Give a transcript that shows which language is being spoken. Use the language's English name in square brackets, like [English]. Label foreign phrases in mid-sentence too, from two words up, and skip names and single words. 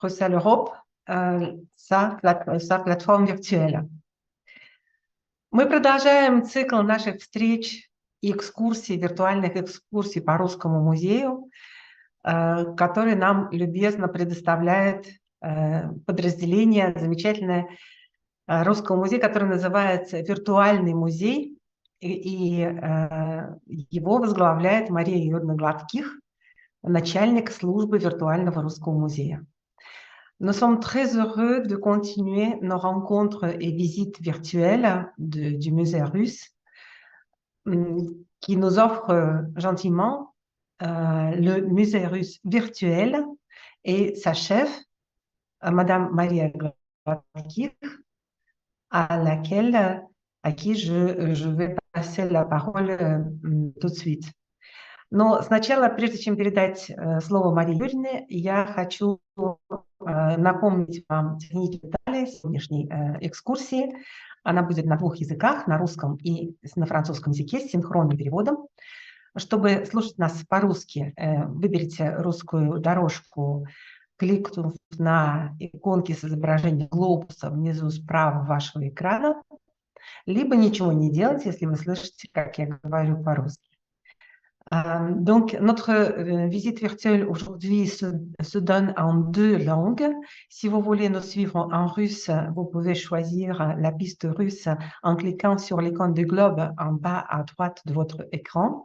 [French] Bruxelles Europe, sa plateforme virtuelle. [Russian] Мы продолжаем цикл наших встреч и экскурсий, виртуальных экскурсий по Русскому музею, который нам любезно предоставляет подразделение замечательное Русского музея, который называется «Виртуальный музей», и его возглавляет Мария Юрьевна Гладких, начальник службы виртуального Русского музея. [French] Nous sommes très heureux de continuer nos rencontres et visites virtuelles du musée russe qui nous offre gentiment le musée russe virtuel et sa chef, Madame Maria Gladkir, à qui je vais passer la parole tout de suite. [Russian] Но сначала, прежде чем передать слово Марии Юрьевне, я хочу напомнить вам технические детали сегодняшней экскурсии. Она будет на двух языках, на русском и на французском языке, с синхронным переводом. Чтобы слушать нас по-русски, выберите русскую дорожку, кликнув на иконки с изображением глобуса внизу справа вашего экрана, либо ничего не делать, если вы слышите, как я говорю по-русски. [French] Donc, notre visite virtuelle aujourd'hui se donne en deux langues. Si vous voulez nous suivre en russe, vous pouvez choisir la piste russe en cliquant sur l'icône du globe en bas à droite de votre écran.